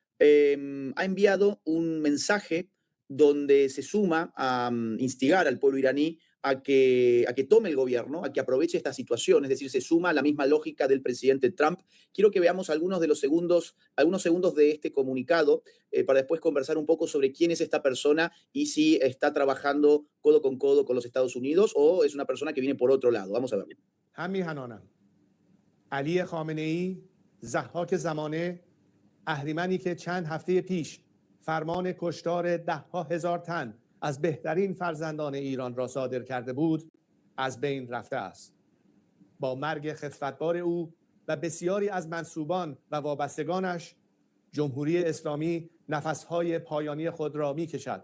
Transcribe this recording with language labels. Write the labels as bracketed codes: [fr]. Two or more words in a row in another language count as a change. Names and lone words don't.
[es] Ha enviado un mensaje donde se suma a instigar al pueblo iraní a que tome el gobierno, a que aproveche esta situación, es decir, se suma a la misma lógica del presidente Trump. Quiero que veamos algunos segundos de este comunicado para después conversar un poco sobre quién es esta persona y si está trabajando codo con los Estados Unidos o es una persona que viene por otro lado. Vamos a verlo. [fa] همیهنانم علی خامنه‌ای ضحاک زمانه اهریمنی که چند هفته پیش فرمان کشتار ده‌ها هزار تن از بهترین فرزندان ایران را صادر کرده بود از بین رفته است. با مرگ خفتبار او و بسیاری از منسوبان و وابستگانش جمهوری اسلامی نفسهای پایانی خود را می‌کشد.